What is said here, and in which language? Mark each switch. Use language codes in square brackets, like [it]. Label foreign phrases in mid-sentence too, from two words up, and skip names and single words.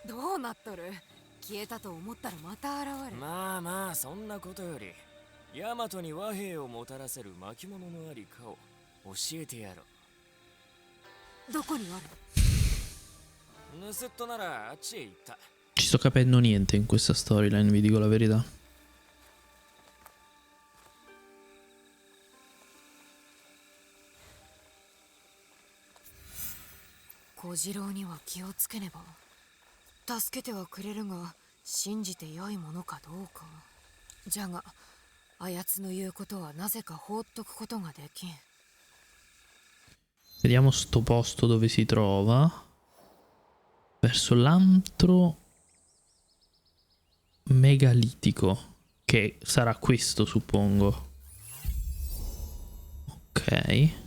[ja] どうなっとる？消えたと思ったらまた現れ。まあまあそんなことよりヤマトに和平をもたらせる巻物のありかを教えてやろどこにある？う。盗っ人ならあっちへ行った。 [it] Ci sto capendo niente in questa storyline, vi dico la verità. [ja] 小次郎には気をつけねば。助けてはくれるが信じてよいものかどうか。じゃがあやつの言うことはなぜか放っとくことができん。 [it] Vediamo sto posto dove si trova. Verso l'antro megalitico, che sarà questo, suppongo. Ok.